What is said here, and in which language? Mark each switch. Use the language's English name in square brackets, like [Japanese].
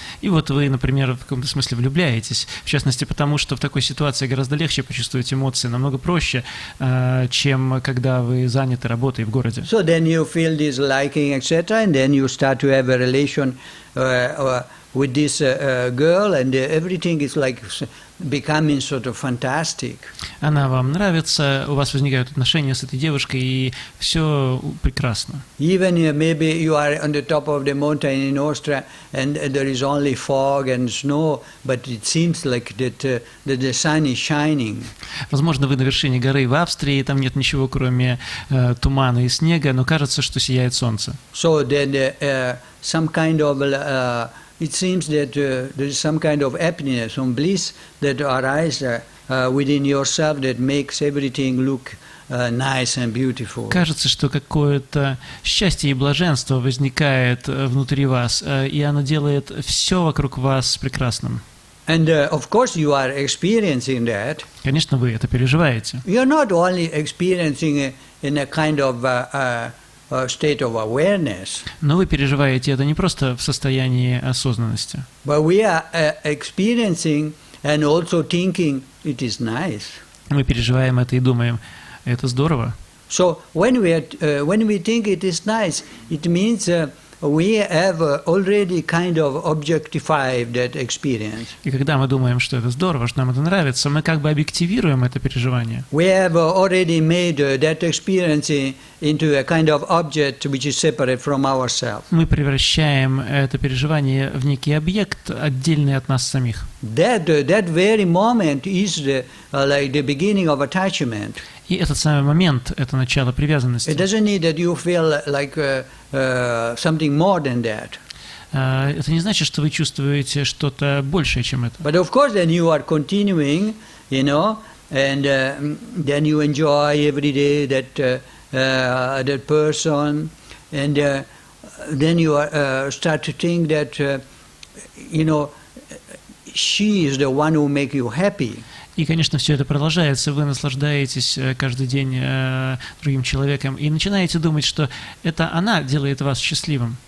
[Russian] И вот вы, например, в каком-то смысле влюбляетесь, в частности, потому что в такой ситуации гораздо легче почувствовать эмоции, намного проще, чем когда вы заняты работой в городе. [English] So then you feel this liking, etc., and then you start to have a relation with this girl, and everything is like becoming sort of fantastic. [Russian] Она вам нравится, у вас возникают отношения с этой девушкой, и все прекрасно. [English] Even maybe you are on the top of the mountain in Austria, and there is only fog and snow, but it seems like that the sun is shining. [Russian] Возможно, вы на вершине горы в Австрии, там нет ничего, кроме тумана и снега, но кажется, что сияет солнце. [English] So then some kind of it seems that there is some kind of happiness, some bliss that arises within yourself that makes everything look nice and beautiful. [Russian] Кажется, что какое-то счастье и блаженство возникает внутри вас, и оно делает все вокруг вас прекрасным. [English] And of course you are experiencing that. [Russian] Конечно, вы это переживаете. [English] You are not only experiencing in a kind of state of awareness, [Russian] Но вы переживаете это не просто в состоянии осознанности. [English] but we are experiencing and also thinking it is nice. [Russian] Мы переживаем это и думаем, это здорово. [English] So when we think it is nice, it means we have already kind of objectified that experience. [Russian] И когда мы думаем, что это здорово, что нам это нравится, мы как бы объективируем это переживание. [English] We have already made that experience into a kind of object which is separate from ourselves. [Russian] Мы превращаем это переживание в некий объект, отдельный от нас самих. [English] That very moment is like the beginning of attachment. [Russian] И этот самый момент – это начало [English] It [Russian] привязанности. [English] doesn't need that you feel like something more than that. [Russian] Это не значит, что вы чувствуете что-то большее, чем это. [English] But of course, then you are continuing, and then you enjoy every day that person, and then you start to think that, she is the one who makes you happy. [Russian] И, конечно, все это продолжается, вы наслаждаетесь каждый день другим человеком и начинаете думать, что это она делает вас счастливым.